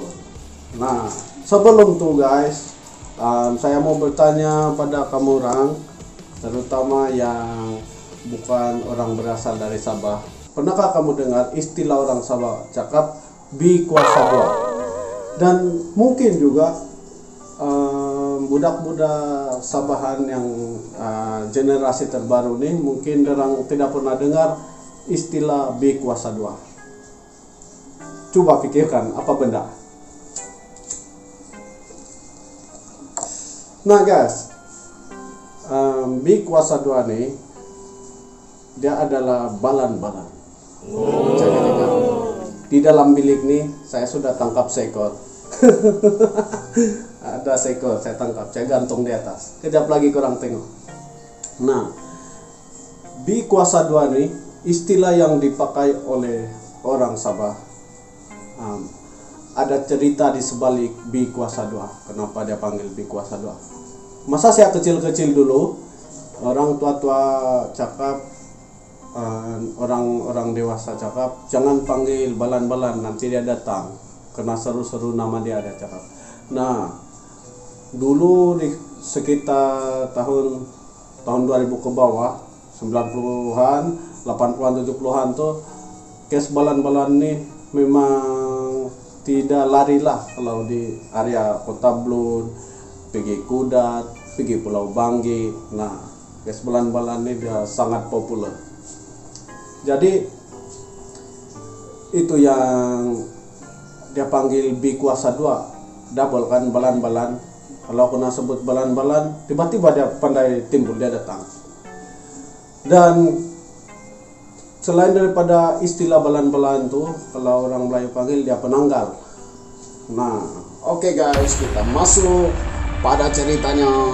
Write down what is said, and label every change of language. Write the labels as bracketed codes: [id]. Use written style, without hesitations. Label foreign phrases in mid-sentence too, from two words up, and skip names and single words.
[ms] Nah, sebelum itu guys, saya mau bertanya pada kamu orang, terutama yang bukan orang berasal dari Sabah. Pernahkah kamu dengar istilah orang Sabah cakap bi kuasa dua? Dan mungkin juga budak-budak Sabahan yang generasi terbaru nih mungkin orang tidak pernah dengar istilah bi kuasa dua. Coba pikirkan apa benda. Nah guys, bi kuasa dua nih dia adalah balan-balan. Jangan dengar. Di dalam bilik nih saya sudah tangkap seekor. Ada seekor saya tangkap, saya gantung di atas. Kejap lagi kurang tengok. Nah, bi kuasa dua nih istilah yang dipakai oleh orang Sabah. Ada cerita di sebalik bi kuasa dua. Kenapa dia panggil bi kuasa dua? Masa saya kecil-kecil dulu, orang tua-tua cakap, orang dewasa cakap, jangan panggil balan-balan, nanti dia datang. Kena seru-seru nama dia ada cakap. Nah, dulu di sekitar tahun 2000 ke bawah, 90-an, 80-an, 70-an tuh kes balan-balan nih memang tidak lari lah kalau di area Kota Blun, pergi Kudat, pergi Pulau Banggi. Nah, kes balan-balan ini dia sangat populer. Jadi itu yang dia panggil bi kuasa dua, double kan balan-balan. Kalau kena sebut balan-balan, tiba-tiba dia pandai timbul, dia datang. Dan selain daripada istilah balan-balan tuh, kalau orang Melayu panggil dia penanggal. Nah, oke guys, kita masuk pada ceritanya.